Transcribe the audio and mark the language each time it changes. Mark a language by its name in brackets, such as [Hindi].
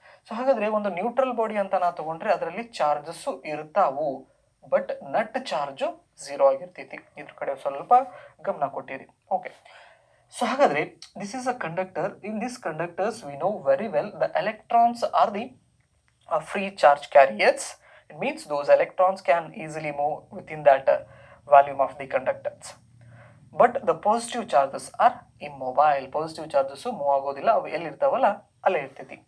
[Kannada] So ಹಾಗಾದ್ರೆ ಒಂದು neutral body ಅಂತ ನಾವು ತಗೊಂಡ್ರೆ ಅದರಲ್ಲಿ ಚಾರ್ಜಸ್ ಇರ್ತಾವು, ಬಟ್ ನಟ್ ಚಾರ್ಜ್ 0 ಆಗಿರ್ತೈತಿ. ಇದ್ರ ಕಡೆ ಸ್ವಲ್ಪ ಗಮನ ಕೊಟ್ಟಿರಿ. ಓಕೆ, ಸೊ ಹಾಗಾದ್ರೆ [English] This is a conductor. In this conductors we know very well the electrons are the free charge carriers. It means those electrons can easily move within that volume of the conductors. But the positive charges are immobile. Positive charges move [Kannada] ಆಗೋದಿಲ್ಲ, ಅವು ಎಲ್ಲಿರ್ತಾವಲ್ಲ ಅಲ್ಲೇ ಇರ್ತೈತಿ.